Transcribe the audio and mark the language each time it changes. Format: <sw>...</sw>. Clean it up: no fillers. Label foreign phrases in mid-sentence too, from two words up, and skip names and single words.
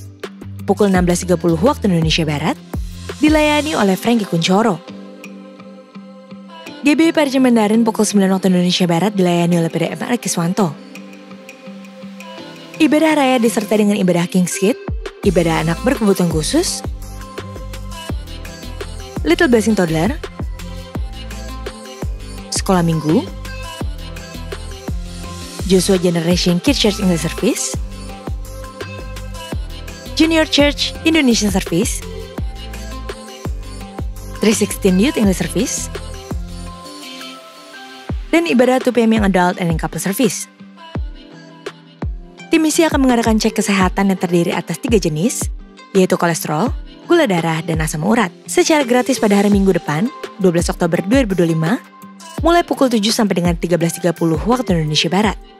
<id>Pukul 16.30 waktu Indonesia Barat, dilayani oleh Franky Kuncoro. GBI Parjem Mandarin pukul 9 waktu Indonesia Barat dilayani oleh PDM Arkiswanto. Ibadah Raya disertai dengan ibadah King's Kid ibadah anak berkebutuhan khusus, Little Blessing Toddler, sekolah minggu, Joshua Generation Kids Church English Service, Junior Church Indonesian Service, 316 Youth English Service, dan ibadah 2 PM yang Adult and yang Couple Service. Tim misi akan mengadakan cek kesehatan yang terdiri atas 3 jenis, yaitu kolesterol, gula darah, dan asam urat, secara gratis pada hari Minggu depan, 12 Oktober 2025, mulai pukul 7 sampai dengan 13.30 waktu Indonesia Barat.</id>